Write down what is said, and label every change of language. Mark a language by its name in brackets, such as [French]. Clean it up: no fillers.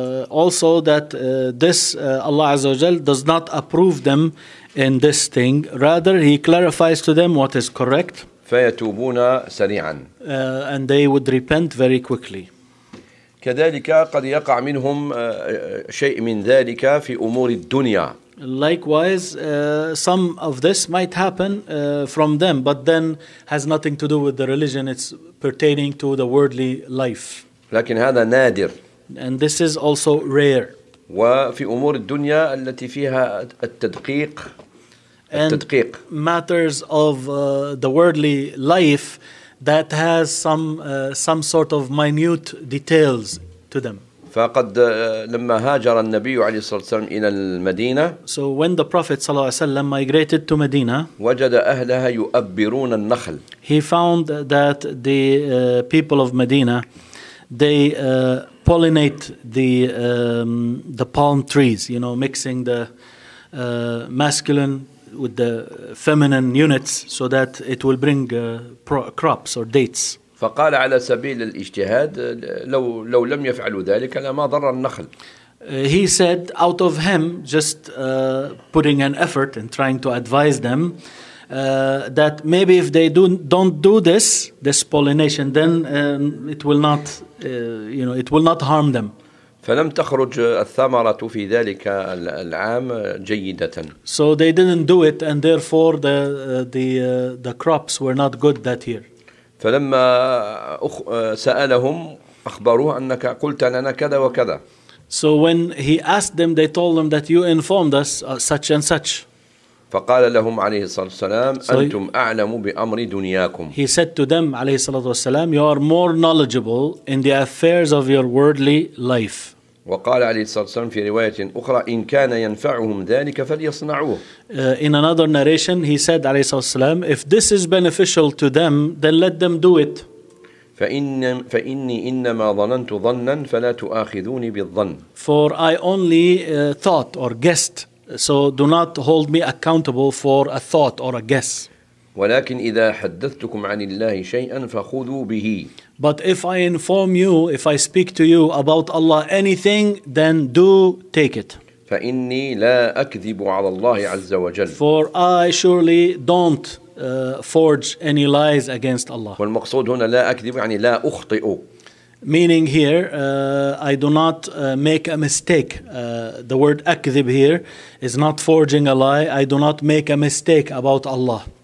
[English] Also that Allah [Arabic] عز وجل [English] does not approve them in this thing. Rather, he clarifies to them what is correct. [Arabic] فيتوبون سريعا. [English] And they would repent very quickly. [Arabic] كذلك قد يقع منهم شيء من ذلك في أمور الدنيا. [English] Likewise, some of this might happen from them, but then has nothing to do with the religion. It's pertaining to the worldly life. [Arabic] لكن هذا نادر. [English] And this is also rare. [Arabic] وفي أمور الدنيا التي فيها التدقيق التدقيق. [English] And matters of the worldly life that has some sort of minute details to them. [Arabic] فقد لما هاجر النبي عليه الصلاة والسلام إلى المدينة. [English] So when the Prophet [Arabic] صلى الله عليه وسلم [English] migrated to Medina, [Arabic] وجد أهلها يؤبرون النخل. [English] He found that the people of Medina, they pollinate the palm trees, you know, mixing the masculine with the feminine units so that it will bring crops or dates. [Arabic] فقال على سبيل الاجتهاد لو لم يفعلوا ذلك لما ضر النخل. [English] He said out of him just putting an effort and trying to advise them that maybe if they don't do this pollination then it will not harm them. [Arabic] فلم تخرج الثمرة في ذلك العام جيدة. [English] So they didn't do it and therefore the crops were not good that year. [Arabic] فلما سألهم أخبروه أنك قلت لنا كذا وكذا. [English] So when he asked them, they told him that you informed us such and such. [Arabic] فقال لهم عليه الصلاة والسلام أنتم أعلم بأمر دنياكم. [English] He said to them [Arabic] عليه الصلاة والسلام, [English] you are more knowledgeable in the affairs of your worldly life. [Arabic] وقال عليه الصلاة والسلام في رواية أخرى إن كان ينفعهم ذلك فليصنعوه. [English] In another narration he said [Arabic] عليه الصلاة والسلام, [English] if this is beneficial to them then let them do it. [Arabic] فإني إنما ظننت ظنا فلا تؤاخذوني بالظن. [English] For I only thought or guessed, so do not hold me accountable for a thought or a guess. [Arabic] ولكن إذا حدثتكم عن الله شيئا فخذوا به. [English] But if I inform you, if I speak to you about Allah anything, then do take it. [Arabic] فإني لا أكذب على الله عز وجل. [English] For I surely don't forge any lies against Allah. [Arabic] والمقصود هنا لا أكذب يعني لا أخطئ. [English] Meaning here, I do not make a mistake. The word أكذب here is not forging a lie. I do not make a mistake about Allah.